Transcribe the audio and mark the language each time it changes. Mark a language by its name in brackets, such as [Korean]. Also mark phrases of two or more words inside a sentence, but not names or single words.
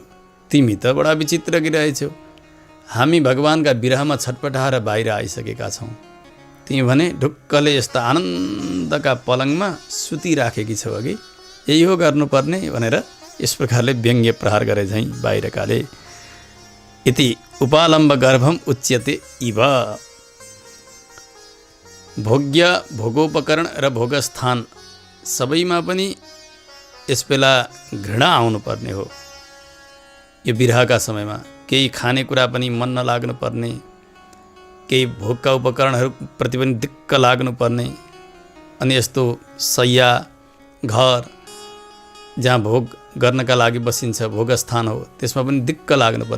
[Nepali] तिमी त बडा विचित्र गिरहेछौ, हामी भगवानका विरहमा छटपटाएर बाहिर आइसकेका छौँ, तिमी भने ढुक्कले यस्ता आनन्दका पलङमा सुतिराखेकी छौ, अघि यही हो गर्नुपर्ने भनेर यस प्रकारले व्यङ्ग्य प्रहार गरे झैँ बाहिरकाले। [Sanskrit] इति उपालम्ब गर्भम उच्यते इव। [Nepali] भोग्य, भोगोपकरण र भोगस्थान सबैमा पनि यस बेला घृणा आउनुपर्ने हो। यो विरहका समयमा केही खानेकुरा पनि मन नलाग्नुपर्ने, केही भोगका उपकरणहरूप्रति पनि दिक्क लाग्नुपर्ने, अनि यस्तो शय्या, घर जहाँ भोग गर्नका लागि बसिन्छ, भोगस्थान हो, त्यसमा पनि दिक्क लाग्नुपर्ने।